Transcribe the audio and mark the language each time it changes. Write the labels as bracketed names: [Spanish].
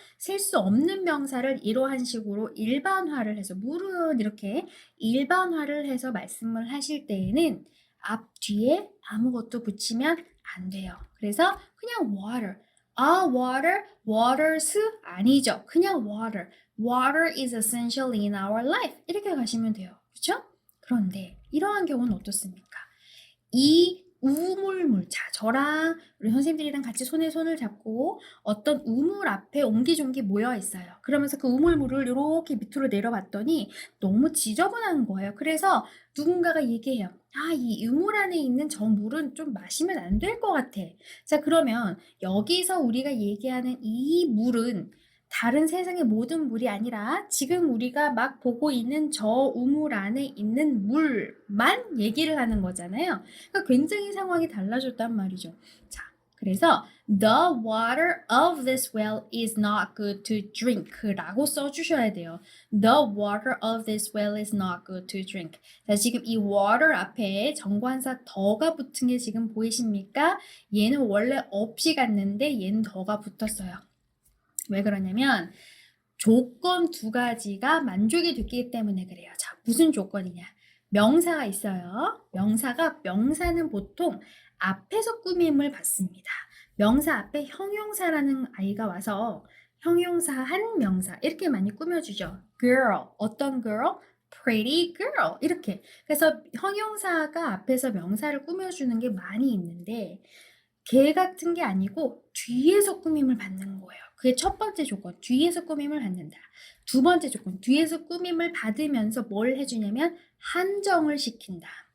[Korean] 셀 수 없는 명사를 이러한 식으로 일반화를 해서 물은 이렇게 일반화를 해서 말씀을 하실 때에는 앞 뒤에 아무것도 붙이면 안 돼요. 그래서 그냥 water. 아, water, waters 아니죠. 그냥 water. [English] Water is essential in our life. [Korean] 이렇게 가시면 돼요. 그렇죠? 그런데 이러한 경우는 어떻습니까? 이 우물물, 자, 저랑 우리 선생님들이랑 같이 손에 손을 잡고 어떤 우물 앞에 옹기종기 모여 있어요. 그러면서 그 우물물을 이렇게 밑으로 내려봤더니 너무 지저분한 거예요. 그래서 누군가가 얘기해요. 아, 이 우물 안에 있는 저 물은 좀 마시면 안 될 것 같아. 자, 그러면 여기서 우리가 얘기하는 이 물은 다른 세상의 모든 물이 아니라 지금 우리가 막 보고 있는 저 우물 안에 있는 물만 얘기를 하는 거잖아요. 그러니까 굉장히 상황이 달라졌단 말이죠. 자, 그래서 [English] the water of this well is not good to drink [Korean] 라고 써주셔야 돼요. [English] The water of this well is not good to drink. [Korean] 자, 지금 이 water 앞에 정관사 더가 붙은 게 지금 보이십니까? 얘는 원래 없이 갔는데 얘는 더가 붙었어요. 왜 그러냐면 조건 두 가지가 만족이 됐기 때문에 그래요. 자, 무슨 조건이냐? 명사가 있어요. 명사는 보통 앞에서 꾸밈을 받습니다. 명사 앞에 형용사라는 아이가 와서 형용사 한 명사 이렇게 많이 꾸며주죠. girl, 어떤 girl? pretty girl 이렇게. 그래서 형용사가 앞에서 명사를 꾸며주는 게 많이 있는데 걔 같은 게 아니고 뒤에서 꾸밈을 받는 거예요. 그게 첫 번째 조건, 뒤에서 꾸밈을 받는다. 두 번째 조건, 뒤에서 꾸밈을 받으면서 뭘 해주냐면 한정을 시킨다.